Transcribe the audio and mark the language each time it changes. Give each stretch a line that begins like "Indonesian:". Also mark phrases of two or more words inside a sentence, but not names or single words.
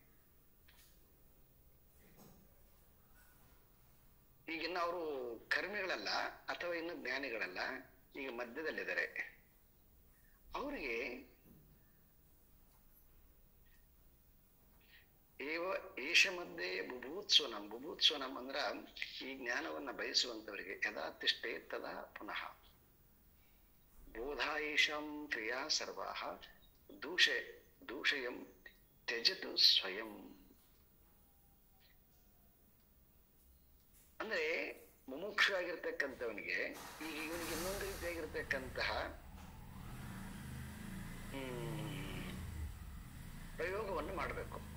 Kannada: ಈಗಿನ್ನ ಅವರು ಕರ್ಮಿಗಳಲ್ಲ ಅಥವಾ ಇನ್ನು ಜ್ಞಾನಿಗಳಲ್ಲ, ಈಗ ಮಧ್ಯದಲ್ಲಿದ್ದಾರೆ.
Sanskrit: ಅವರಿಗೆ ಏಷ ಮಧ್ಯೆ ಬುಭೂತ್ಸವನಂ
Kannada: ಅಂದ್ರ ಈ ಜ್ಞಾನವನ್ನ ಬಯಸುವಂತವರಿಗೆ
Sanskrit: ಯದಾ ತಿಷ್ಠೇ ತದಾ ಪುನಃ ಬೋಧಾಯೇಷಾಂ ಕ್ರಿಯಾ ಸರ್ವಾಹ ದೂಷಯಂ ತ್ಯಜತು ಸ್ವಯಂ.
Kannada: ಅಂದ್ರೆ ಮುಮುಕ್ಷ ಆಗಿರ್ತಕ್ಕಂಥವನಿಗೆ ಈಗ ಇವನಿಗೆ ಇನ್ನೊಂದು ರೀತಿಯಾಗಿರ್ತಕ್ಕಂತಹ ಪ್ರಯೋಗವನ್ನು ಮಾಡಬೇಕು.